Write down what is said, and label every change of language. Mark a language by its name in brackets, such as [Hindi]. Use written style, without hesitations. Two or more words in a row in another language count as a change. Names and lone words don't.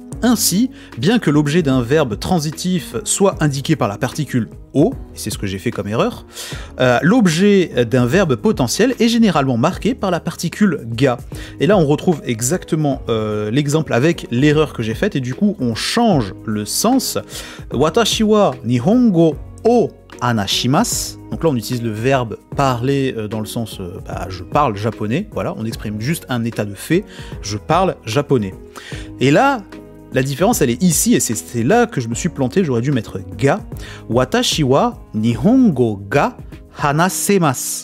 [French] Ainsi, bien que l'objet d'un verbe transitif soit indiqué par la particule O, et c'est ce que j'ai fait comme erreur, l'objet d'un verbe potentiel est généralement marqué par la particule ga. Et là, on retrouve exactement l'exemple avec l'erreur que j'ai faite, et du coup, on change le sens. [Japanese] 私は日本語をあなします. [French] Donc là, on utilise le verbe parler dans le sens je parle japonais. Voilà, on exprime juste un état de fait. Je parle japonais. Et là, la différence, elle est ici, et c'est là que je me suis planté. J'aurais dû mettre ga. [Japanese] 私は日本語が話せます.